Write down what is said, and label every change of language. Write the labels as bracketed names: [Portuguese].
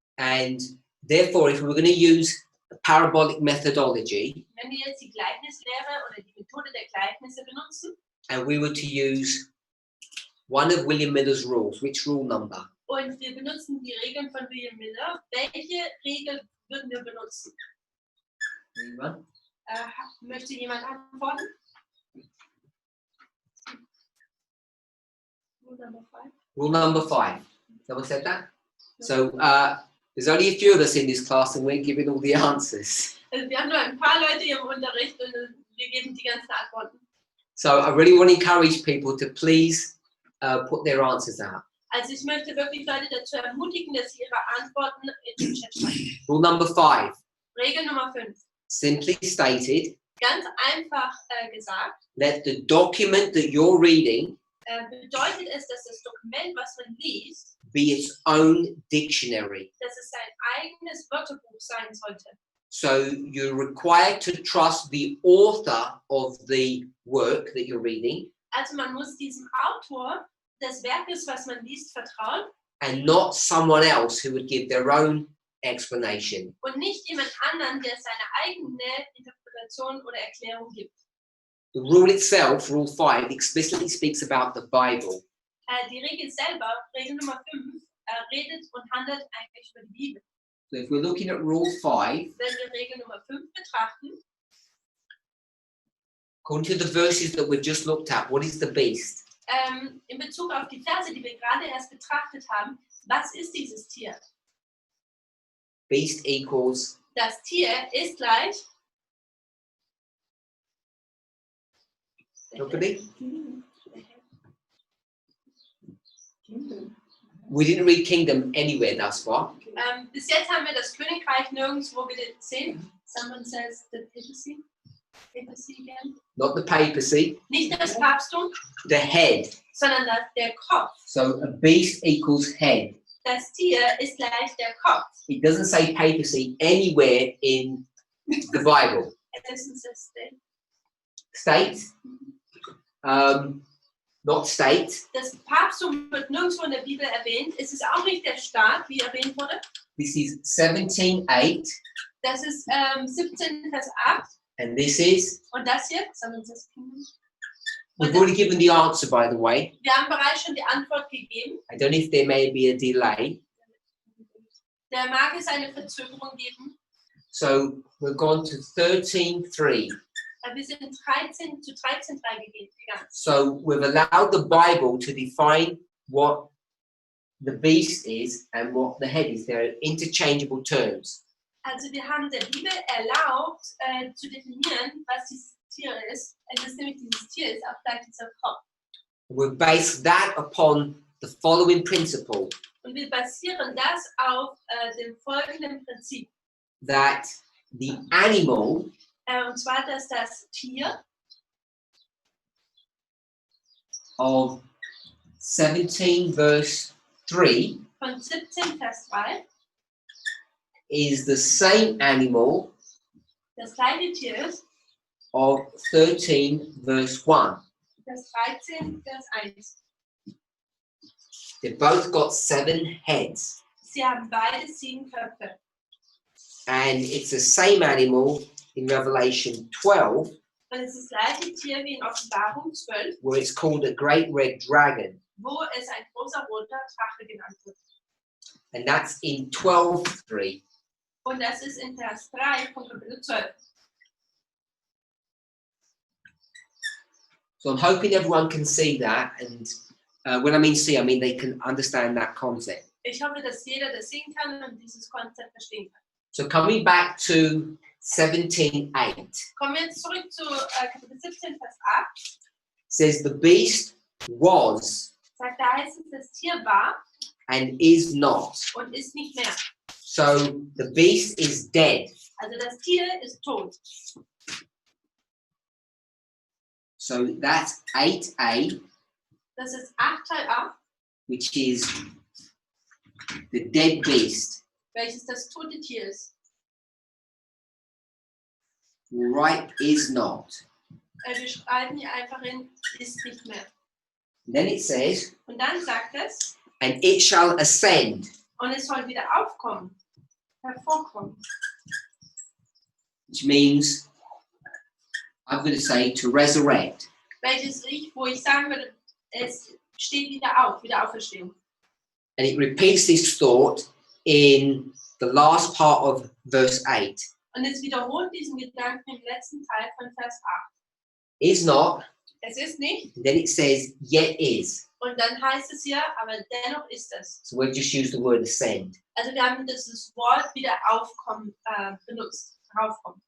[English] And therefore, if we were going to use a parabolic methodology, [German] Wenn wir jetzt die Gleichnislehre oder die Methode der Gleichnisse benutzen [English] and we were to use one of William Miller's rules, which rule number? [German] und wir benutzen die Regeln von William Miller, welche Regel würden wir benutzen? [English] Anyone? [German] Möchte jemand antworten? [English] Rule number 5. Rule number 5. Someone said that? So there's only a few of us in this class and we're giving all the answers. [German] Also wir haben nur ein paar Leute hier im Unterricht und wir geben die ganzen Antworten. [English] So I really want to encourage people to please put their answers out. [German] Also ich möchte wirklich Leute dazu ermutigen, dass sie ihre Antworten in den Chat schreiben. [English] Rule number 5. [German] Regel Nummer 5. [English] Simply stated, [German] Ganz einfach gesagt, [English] let the document that you're reading [German] bedeutet es, dass das Dokument, was man liest, [English] be its own dictionary. [German] dass es sein eigenes Wörterbuch sein sollte. [English] So you're required to trust the author of the work that you're reading [German] Also man muss diesem Autor des Werkes, was man liest, vertrauen [English] and not someone else who would give their own explanation. [German] und nicht jemand anderen, der seine eigene Interpretation oder Erklärung gibt. [English] The rule itself, Rule 5, explicitly speaks about the Bible. [German] Die Regel selber, Regel Nummer 5, redet und handelt eigentlich über die Bibel. [English] So if we're looking at Rule 5, [German] Wenn wir Regel Nummer 5 betrachten, [English] according to the verses that we've just looked at, what is the beast? [German] in Bezug auf die Verse, die wir gerade erst betrachtet haben, was ist dieses Tier? [English] Beast equals [German] Das Tier ist gleich. [English] Nobody? We didn't read kingdom anywhere thus far. [German] Bis jetzt haben wir das Königreich nirgendwo gesehen. [English] Someone says the papacy. Papacy again. Not the papacy, [German] Nicht das Papsttum, [English] the head. [German] sondern der Kopf. [English] So a beast equals head. [German] Das Tier ist gleich der Kopf. [English] It doesn't say papacy anywhere in the Bible. [German] Das ist das [English] State, not state. [German] Das Papsttum wird nirgendwo in der Bibel erwähnt. Es ist auch nicht der Staat, wie erwähnt wurde. [English] This is 17:8, [German] Das ist 17 Vers 8. [English] and this is. [German] Und das hier, [English] someone says kingdom. We've already given the answer, by the way. [German] Wir haben bereits schon die Antwort gegeben. [English] I don't know if there may be a delay. [German] Da mag es eine Verzögerung geben. [English] So we've gone to 13:3. [German] Wir sind 13:3 gegangen. [English] So we've allowed the Bible to define what the beast is and what the head is. They're interchangeable terms. [German] Also wir haben der Bibel erlaubt, zu definieren, was dieses Tier ist. Es ist nämlich dieses Tier ist auch gleich dieser Kopf. [English] We've based that upon the following principle, [German] Und wir basieren das auf dem folgenden Prinzip. [English] that the animal [German] Und zwar, dass das Tier [English] of 17 verse 3 [German] von 17 Vers 3 [English] is the same animal [German] das gleiche Tier ist, [English] of 13 verse 1. [German] das 13 Vers 1. [English] They've both got 7 heads, [German] Sie haben beide 7 Köpfe. [English] and it's the same animal in Revelation 12 [German] Und es ist das gleiche Tier wie in Offenbarung 12, [English] where it's called a great red dragon, [German] wo es ein großer roter Drache genannt wird. [English] and that's in 12:3. [German] Und das ist in Vers 3 von Kapitel 12. [English] So I'm hoping everyone can see that, and when I mean see, I mean they can understand that concept. [German] Ich hoffe, dass jeder das sehen kann und dieses Konzept verstehen kann. [English] So coming back to 17:8, [German] Kommen wir jetzt zurück zu Kapitel 17, Vers 8. [English] says the beast was [German] Sagt, da heißt es, das Tier war [English] and is not. [German] und ist nicht mehr. [English] So the beast is dead. [German] Also das Tier ist tot. [English] So that's 8a, [German] Das ist 8 Teil A, [English] which is the dead beast. [German] welches das tote Tier ist. [English] Right is not. [German] Wir schreiben hier einfach in, ist nicht mehr. [English] And then it says, [German] Und dann sagt es, [English] and it shall ascend. [German] und es soll wieder aufkommen, hervorkommen. [English] Which means, I'm going to say, to resurrect. [German] Welches ich, wo ich sagen würde, es steht wieder auf, wieder Auferstehung. [English] And it repeats this thought in the last part of verse 8. [German] Und es wiederholt diesen Gedanken im letzten Teil von Vers 8. [English] Is not, [German] Es ist nicht, [English] and then it says, yet is. [German] und dann heißt es ja, aber dennoch ist es. [English] So we've just used the word ascend. [German] Also wir haben dieses Wort wieder aufkommen benutzt, raufkommen.